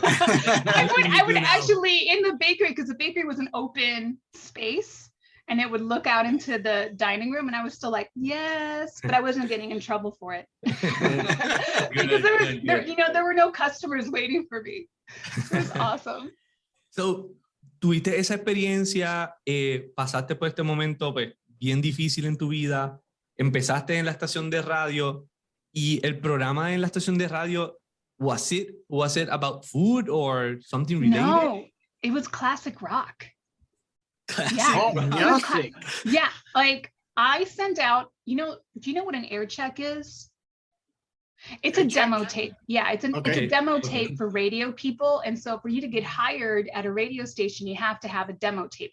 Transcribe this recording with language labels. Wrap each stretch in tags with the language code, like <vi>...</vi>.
<en>I would actually in the bakery, because the bakery was an open space. and it would look out into the dining room, and I was still like, yes, but I wasn't getting in trouble for it. Because there were no customers waiting for me. It was awesome.</en> <es>So, tuviste esa experiencia, pasaste por este momento pues, bien difícil en tu vida, empezaste en la estación de radio, y el programa en la estación de radio,</es> <en>was it about food or something related? No, it was classic rock. Classic music. Yeah, like I sent out, do you know what an air check is? It's a demo tape. Yeah, it's a demo tape for radio people. And so for you to get hired at a radio station, you have to have a demo tape.</en>